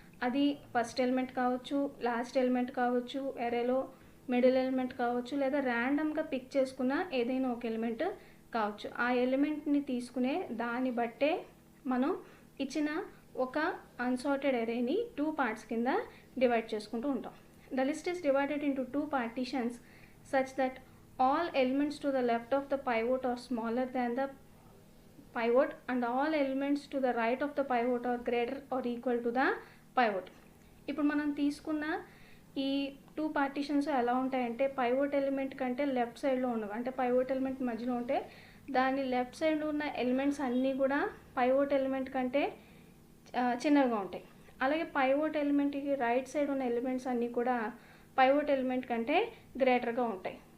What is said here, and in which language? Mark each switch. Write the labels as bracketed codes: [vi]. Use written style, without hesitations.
[te] అది first element కావచ్చు, last element కావచ్చు, ఎరేలో మిడిల్ ఎలిమెంట్ కావచ్చు, లేదా ర్యాండమ్గా పిక్ చేసుకున్న ఏదైనా ఒక ఎలిమెంట్ కావచ్చు. ఆ ఎలిమెంట్ని తీసుకునే దాన్ని బట్టే మనం ఇచ్చిన ఒక అన్సార్టెడ్ అరేని 2 parts కింద డివైడ్ చేసుకుంటూ ఉంటాం. [en] The list is divided into 2 partitions such that all elements to the left of the pivot are smaller than the pivot and all elements to the right of the pivot are greater or equal to the pivot. [te] ఇప్పుడు మనం తీసుకున్న ఈ 2 partitions ఎలా ఉంటాయంటే pivot element కంటే left సైడ్లో ఉన్నవి, అంటే పైవోట్ ఎలిమెంట్ మధ్యలో ఉంటే దాని లెఫ్ట్ సైడ్ ఉన్న ఎలిమెంట్స్ అన్నీ కూడా పైవోట్ ఎలిమెంట్ కంటే చిన్నవిగా ఉంటాయి. అలాగే పైవోట్ ఎలిమెంట్కి రైట్ సైడ్ ఉన్న ఎలిమెంట్స్ అన్నీ కూడా పైవోట్ ఎలిమెంట్ కంటే గ్రేటర్గా ఉంటాయి.